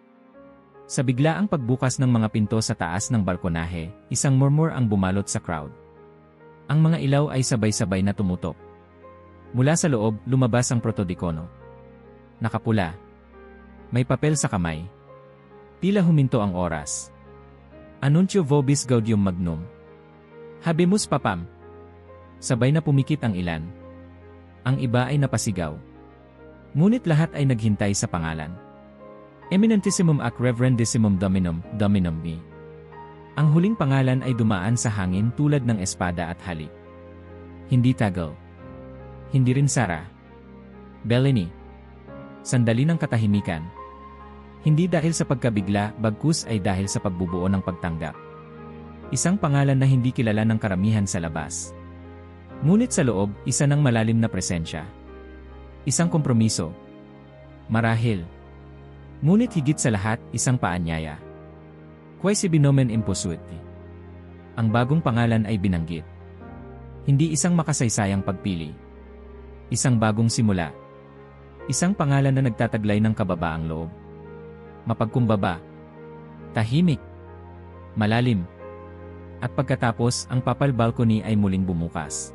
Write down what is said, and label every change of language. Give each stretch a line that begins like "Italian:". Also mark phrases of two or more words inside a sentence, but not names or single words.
Filipino: Sa biglaang pagbukas ng mga pinto sa taas ng balkonahe, isang murmur ang bumalot sa crowd. Ang mga ilaw ay sabay-sabay na tumutok. Mula sa loob, lumabas ang protodikono. Nakapula. May papel sa kamay. Tila huminto ang oras.
Latin: Anuntio vobis gaudium magnum. Habemus Papam.
Filipino: Sabay na pumikit ang ilan. Ang iba ay napasigaw. Ngunit lahat ay naghintay sa pangalan.
Latin: Eminentissimum ac reverendissimum Dominum, Dominum me.
Filipino: Ang huling pangalan ay dumaan sa hangin tulad ng espada at halik. Hindi Tagle. Hindi rin Sara. Bellini. Sandali ng katahimikan. Hindi dahil sa pagkabigla, bagkus ay dahil sa pagbubuo ng pagtanggap. Isang pangalan na hindi kilala ng karamihan sa labas. Ngunit sa loob, isa ng malalim na presensya. Isang kompromiso. Marahil. Ngunit higit sa lahat, isang paanyaya.
Latin: Quae binomen imposuit.
Filipino: Ang bagong pangalan ay binanggit. Hindi isang makasaysayang pagpili. Isang bagong simula. Isang pangalan na nagtataglay ng kababaang loob. Mapagkumbaba. Tahimik. Malalim. At pagkatapos, ang
English: papal balcony
Filipino: ay muling bumukas.